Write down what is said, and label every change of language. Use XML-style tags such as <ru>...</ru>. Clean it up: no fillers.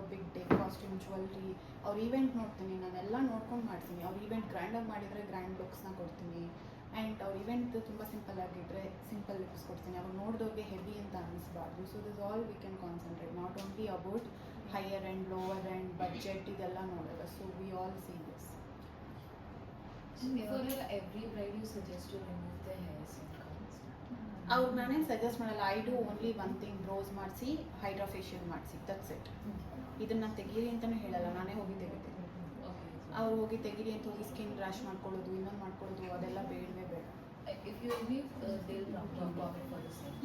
<kn>Big day costume, jewellery, ಅವ್ರ event ನೋಡ್ತೀನಿ, ನಾನೆಲ್ಲ ನೋಡ್ಕೊಂಡು ಮಾಡ್ತೀನಿ. ಅವ್ರ ಈವೆಂಟ್ ಗ್ರ್ಯಾಂಡಾಗಿ ಮಾಡಿದರೆ ಗ್ರ್ಯಾಂಡ್ ಲುಕ್ಸ್ನ ಕೊಡ್ತೀನಿ. ಆ್ಯಂಡ್ ಅವ್ರ ಇವೆಂಟ್ ತುಂಬ ಸಿಂಪಲ್ ಆಗಿದ್ದರೆ ಸಿಂಪಲ್ ಲುಕ್ಸ್ ಕೊಡ್ತೀನಿ. ಅವ್ರು ನೋಡಿದವ್ರಿಗೆ ಹೆವಿ ಅಂತ ಅನ್ನಿಸ್ಬಾರ್ದು.</kn> <en>so this all we can concentrate, not only about higher and lower and budget</en> <kn>ಇದೆಲ್ಲ ನೋಡೋಲ್ಲ.</kn> <en>So we all see this. for every bride you suggest to remove their hairs and curls.</en> <kn>ಅವ್ರು ನಾನೇನು suggest ಮಾಡಲ್ಲ.</kn> <en>I do only one thing,</en> <kn>bros ಮಾಡಿಸಿ hydra facial ಮಾಡಿಸಿ,</kn> <en>That's it.</en> <kn>ಇದನ್ನು ತೆಗೀರಿ ಅಂತಲೂ ಹೇಳಲ್ಲ, ನಾನೇ ಹೋಗಿ ತೆಗಿತೀನಿ.</kn> <en>Okay.</en> <kn>ಅವ್ರು ಹೋಗಿ ತೆಗೀರಿ ಅಂತ ಹೋಗಿ ಸ್ಕಿನ್ ರ್ಯಾಶ್ ಮಾಡ್ಕೊಳ್ಳೋದು, ಇನ್ನೊಂದು ಮಾಡ್ಕೊಳ್ಳೋದು, ಅದೆಲ್ಲ ಬೇಡವೇ ಬೇಡ.</kn> <en>If you remove, they'll profit for the same.</en>